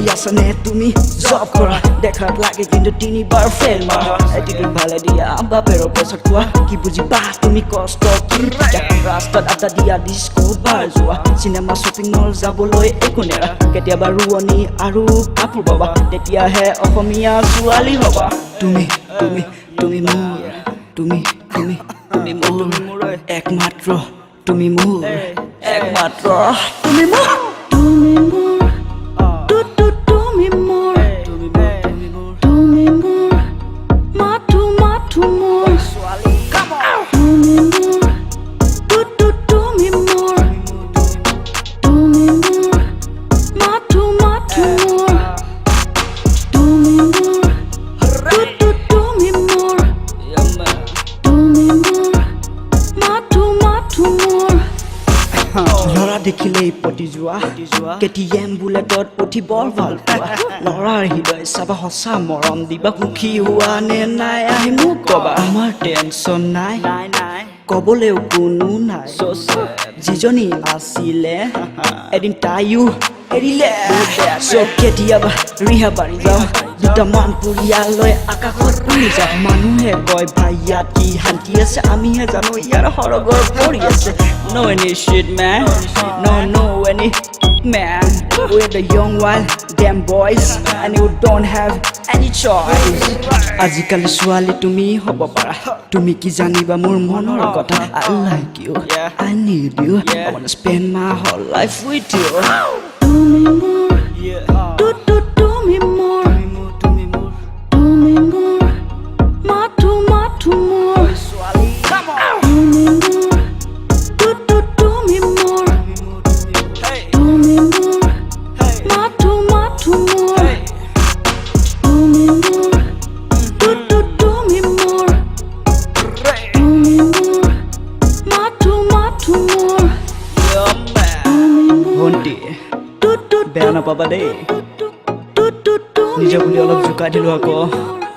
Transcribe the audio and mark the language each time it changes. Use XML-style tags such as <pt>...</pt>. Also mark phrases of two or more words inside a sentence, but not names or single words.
<as>আছানে তুমি জব কৰা দেখাত লাগে কিন্তু তিনিবাৰ ফেইল মাৰা এটিটিউড ভালে দিয়া বাপেৰৰ পেছত কোৱা কি বুজিবা তুমি কষ্ট কি ৰাস্তাত আড্ডা দিয়া</as> <en>disco bar</en> <as>যোৱা চিনেমা</as> <en>shopping mall</en> <as>যাবলৈ একো নেৰা কেতিয়াবা ৰোৱনী আৰু কাপোৰ পাবা তেতিয়াহে অসমীয়া ছোৱালী হ'বা তুমি মোৰ একমাত্ৰ তুমি মোৰ একমাত্ৰ তুমি মোৰ</as> <en>Do me more, do me more. Do me more, matu more. Do me more, do me more. Do me more, matu more. Do me more, do me more. Do me more, matu more.</en> <as>ল'ৰা দেখিলেই পতি যোৱা কেটিএম বুলেটত উঠি বৰ ভাল পোৱা ল'ৰাৰ হৃদয় চাবা সঁচা মৰম দিবা সুখী হোৱা নে নাই আহি মোক কবা আমাৰ টেনচন নাই কবলেও কোনো নাই যিজনী আছিলে এদিন তাইও এৰিলে কেতিয়াবা ৰিহা বাঢ়ি যাওঁ দুটামান পৰিয়াললৈ আকাশত উৰি যাওঁ মানুহে কয় ভাই ইয়াত কি শান্তি আছে আমিহে জানো ইয়াৰ সৰগৰ পৰি আছে</as> <en>No any shit man No any man We're the young wild damn boys and you don't have any choice</en> <as>আজিকালি ছোৱালী তুমি হ'ব পাৰা তুমি কি জানিবা মোৰ মনৰ কথা</as> <en>I like you I need you I wanna spend my whole life with you Do me more, do me more. Do me more, matu more. Do me more, do me more. Do me more, matu more. Do me more, do me more. Do me more, matu more.</en> <as>ভণ্টি বেয়া নাপাবা দেই নিজে বুলি অলপ জোকাই দিলো আকৌ</as>